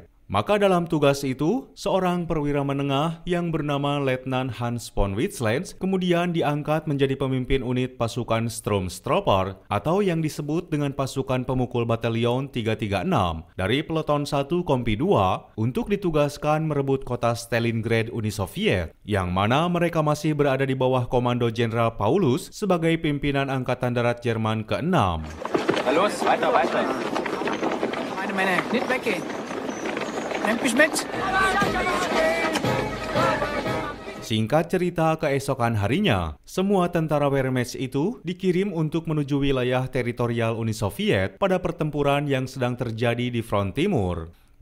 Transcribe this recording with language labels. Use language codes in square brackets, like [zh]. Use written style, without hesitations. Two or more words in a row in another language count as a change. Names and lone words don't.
[id] Maka dalam tugas itu, seorang perwira menengah yang bernama Letnan Hans von Witzland kemudian diangkat menjadi pemimpin unit pasukan Sturmtruppen atau yang disebut dengan pasukan pemukul batalion 336 dari Peleton 1 Kompi 2 untuk ditugaskan merebut kota Stalingrad Uni Soviet, yang mana mereka masih berada di bawah komando Jenderal Paulus sebagai pimpinan Angkatan Darat Jerman ke-6. [de] Los, weiter, weiter. Meine Männer, nicht weggehen. [id] Singkat cerita, keesokan harinya, semua tentara Wehrmacht itu dikirim untuk menuju wilayah teritorial Uni Soviet pada pertempuran yang sedang terjadi di front timur.